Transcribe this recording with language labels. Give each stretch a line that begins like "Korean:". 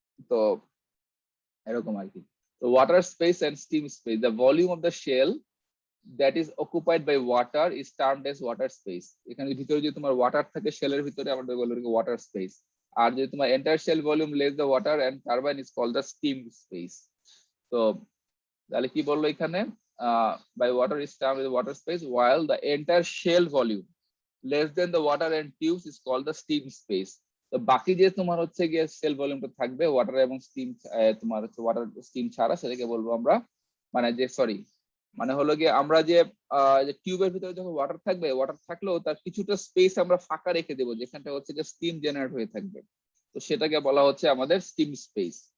Bangla: তো এরকম আর কি। তো
English: Water space and steam space, the volume of the shell that is occupied by water is termed as water space.
Bangla: এখানে ভিতরে যদি তোমার ওয়াটার থাকে শেলের ভিতরে, আমরা বলবো ওয়াটার স্পেস। আর যদি তোমার
English: Entire shell volume less the water and turbine is called the steam space.
Bangla: তো তাহলে কি বললো এখানে,
English: by water is termed as water space while the entire shell volume less than the water and tubes is called the steam space.
Bangla: তো বাকি যে তোমার হচ্ছে গিয়ে সেল ভলিউমটা থাকবে ওয়াটার এবং স্টিম, তোমার হচ্ছে ওয়াটার স্টিম ছাড়া, সেটাকে বলবো আমরা মানে যে সরি মানে হলো গিয়ে আমরা যে টিউবের ভিতরে যখন ওয়াটার থাকবে, ওয়াটার থাকলেও তার কিছুটা স্পেস আমরা ফাঁকা রেখে দেবো যেখানটা হচ্ছে যে স্টিম জেনারেট হয়ে থাকবে, তো সেটাকে বলা হচ্ছে আমাদের স্টিম স্পেস।